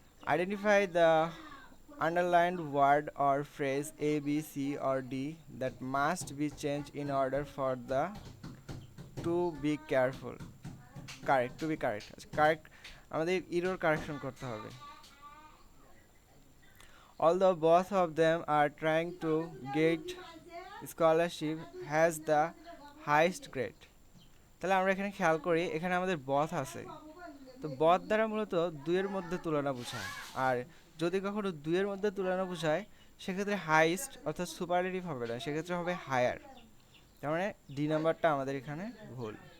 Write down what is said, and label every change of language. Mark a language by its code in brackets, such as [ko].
[en] Identify the underlined word or phrase A, B, C or D that must be changed in order for the to be careful correct to be correct. [bn] Correct আমাদের error correction করতে হবে। [en] Although both of them are trying to get scholarship has the highest grade. [bn] তাহলে আমরা এখানে খেয়াল করি, এখানে আমাদের বথ আছে, তো বথ দ্বারা মূলত দুইয়ের মধ্যে তুলনা বোঝায়। আর যদি কখনো দুইয়ের মধ্যে তুলনা বোঝায়, সেক্ষেত্রে হাইস্ট অর্থাৎ সুপারলেটিভ হবে না, সেক্ষেত্রে হবে হায়ার। তার মানে ডি নাম্বারটা আমাদের এখানে ভুল।